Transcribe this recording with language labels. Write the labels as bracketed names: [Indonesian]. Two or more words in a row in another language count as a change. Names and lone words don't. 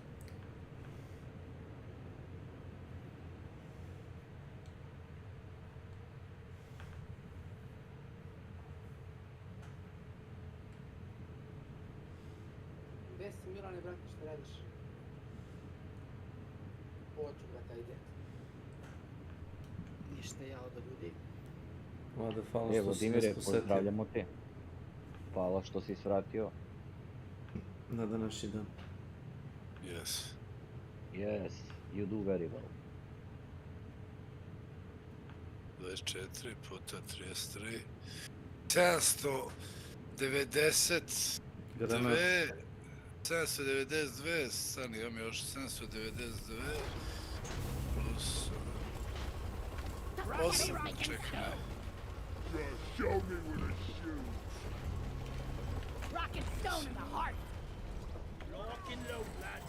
[Croatian] Gdje si Milane, brate, što radiš? Hoću, brata, ide. Ništa ja od ljudi. Evo, Dimire, pozdravljamo te. Hvala što si svratio. Na današnji dan. [English] Yes, you do very well. [Croatian] 24 puta 33. 792. 792, stani, imam još 792 plus 8, čekaj. [English] Rock and stone in the heart. Lock and load, lad.